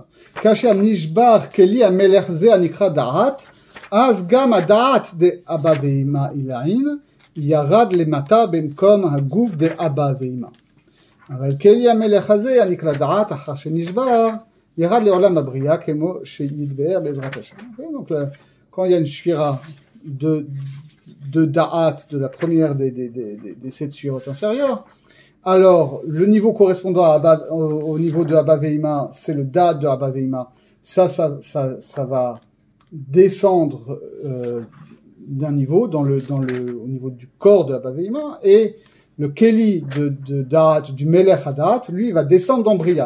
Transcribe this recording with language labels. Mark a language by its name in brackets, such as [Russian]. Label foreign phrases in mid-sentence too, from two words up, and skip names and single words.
[Hebrew] כאשר נשבר כלי המלך זה הנקרא דעת, אז גם הדעת דאבא ואמא עילאין, ירד למטה במקום הגוף דאבא ואמא. אבל כלי המלך הזה הנקרא דעת אחר שנשבר ירד לעולם הבריאה כמו שיתבאר בעזרת השם. [French] Donc quand il y a une shfira de da'at de la première des 7 shfirotes inférieures, alors le niveau correspondant au niveau de [Hebrew] אבא ואמא, [French] c'est le da'at de [Hebrew] אבא ואמא. [French] Ça va descendre d'un niveau au niveau du corps de [Hebrew] אבא ואמא, [French] et le Keli de Da'at, du [Hebrew] מלך הדעת, [French] lui, il va descendre dans Bria.